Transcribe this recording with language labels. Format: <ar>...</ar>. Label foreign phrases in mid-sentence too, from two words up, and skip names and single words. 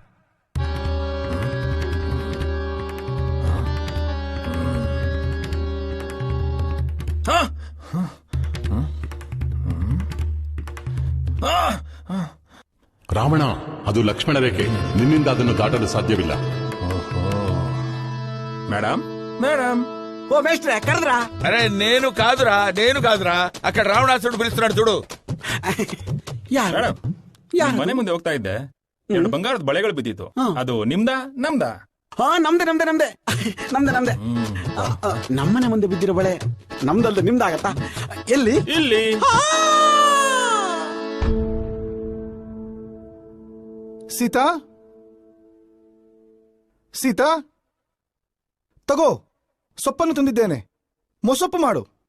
<kn>ರಾವಣ, ಅದು ಲಕ್ಷ್ಮಣ ರೇಖೆ, ನಿನ್ನಿಂದ ಅದನ್ನು ದಾಟಲು ಸಾಧ್ಯವಿಲ್ಲ.</kn> <te>మేడం మేడం ఓ మేస్ట్రే కరదరా. అరే నేను కాదురా అక్కడ రావణాసుడు పిలుస్తున్నాడు చూడు. మేడం,</te> <kn>ಮನೆ ಮುಂದೆ ಹೋಗ್ತಾ ಇದ್ದೆ, 2 ಬಂಗಾರದ ಬಳೆಗಳು ಬಿದ್ದಿತ್ತು. ಅದು ನಿಮ್ದಾ ನಮ್ದಾ? ನಮ್ದೆ. ನಮ್ಮನೆ ಮುಂದೆ ಬಿದ್ದಿರೋ ಬಳೆ ನಮ್ದಲ್ದ ನಿಮ್ದಾಗತ್ತಾ? ಎಲ್ಲಿ? ಇಲ್ಲಿ. ಸೀತಾ, ಸೀತಾ, ತಗೋ, ಸೊಪ್ಪನ್ನು ತಂದಿದ್ದೇನೆ, ಮೊಸೊಪ್ಪು ಮಾಡು.</kn>